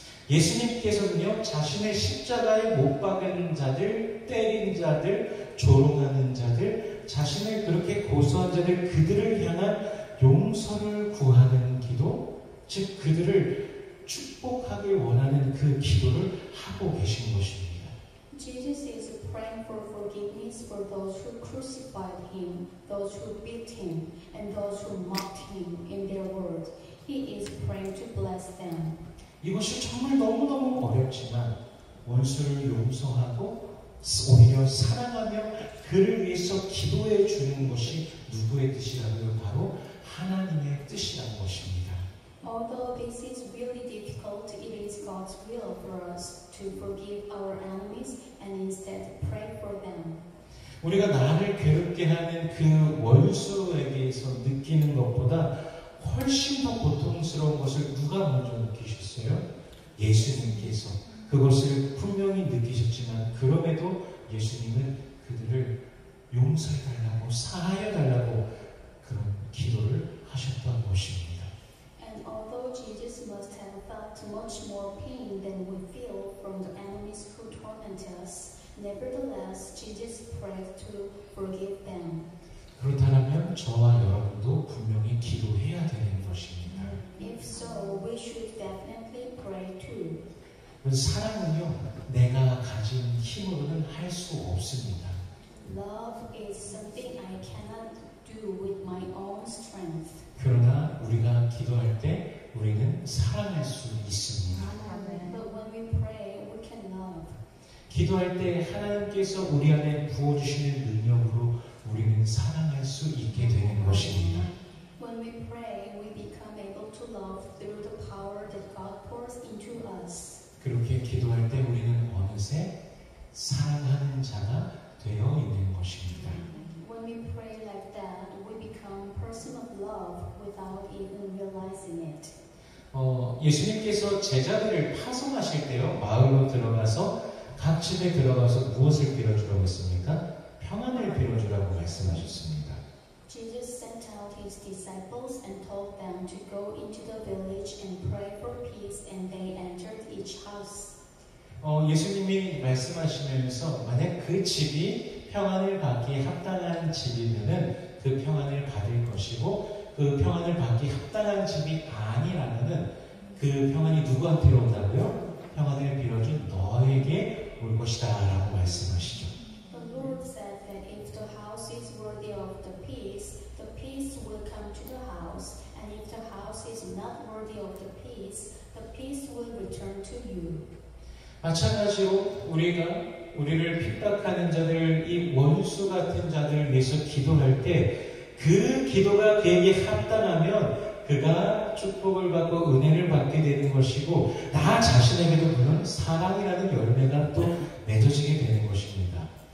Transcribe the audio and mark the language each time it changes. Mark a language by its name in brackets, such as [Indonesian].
[Korean] 예수님께서는요, 자신의 십자가에 못 박은 자들, 때린 자들, 조롱하는 자들, 자신을 그렇게 고소한 자들, 그들을 향한 용서를 구하는 기도, 즉 그들을 축복하길 원하는 그 기도를 하고 계신 것입니다. [English] Jesus is praying for forgiveness for those who crucified him, those who beat him, and those who mocked him in their words. He is praying to bless them. [Korean] 이것이 정말 너무너무 어렵지만 원수를 용서하고 오히려 사랑하며 그를 위해서 기도해 주는 것이 누구의 뜻이라고요? 바로 하나님의 뜻이라는 [English] Although this is really difficult, it is God's will for us to forgive our enemies and instead pray for them. [Korean] 우리가 나를 괴롭게 하는 그 원수에게서 느끼는 것보다 훨씬 더 고통스러운 것을 누가 먼저 느끼셨어요? 예수님께서. 그것을 분명히 느끼셨지만 그럼에도 예수님은 그들을 용서해달라고 사하여달라고 그런 기도를 하셨던 것입니다. [English] And although Jesus must have felt much more pain than we feel from the enemies who torment us, nevertheless, Jesus prayed to forgive them. [Korean] 그렇다면 저와 여러분도 분명히 기도해야 되는 것입니다. [English] If so, we should definitely pray too. [Korean] 사랑은요, 내가 가진 힘으로는 할 수 없습니다. [English] Love is something I cannot do with my own strength. [Korean] 그러나 우리가 기도할 때 우리는 사랑할 수 있습니다. [English] But when we pray, we can love. [Korean] 기도할 때 하나님께서 우리 안에 부어주시는 능력으로 우리는 사랑할 수 있게 되는 것입니다. [English] When we pray, we become able to love through the power that God pours into us. [Korean] 그렇게 기도할 때 우리는 어느새 사랑하는 자가 되어 있는 것입니다. [English] When we pray like that, we become a person of love without even realizing it. [Korean] 예수님께서 제자들을 파송하실 때요, 마을로 들어가서 각 집에 들어가서 무엇을 빌어주라고 했습니까? 평안을 빌어주라고 말씀하셨습니다. [English] Jesus sent out his disciples and told them to go into the village and pray for peace, and they entered each house. [Korean] 예수님이 말씀하시면서 만약 그 집이 평안을 받기에 합당한 집이면은 그 평안을 받을 것이고 그 평안을 받기 합당한 집이 아니라면은 그 평안이 누구한테로 온다고요? 평안을 빌어준 너에게 올 것이다 라고 말씀하시죠. [English] The Lord said that if the house is worthy of the peace will come to the house, and if the house is not worthy of the peace will return to you. [Korean] 마찬가지로 우리를 핍박하는 자들, 이 원수 같은 자들을 위해서 기도할 때 그 기도가 그에게 합당하면 그가 축복을 받고 은혜를 받게 되는 것이고 나 자신에게도 물론 사랑이라는 열매가 또 맺어지게 되는 것입니다.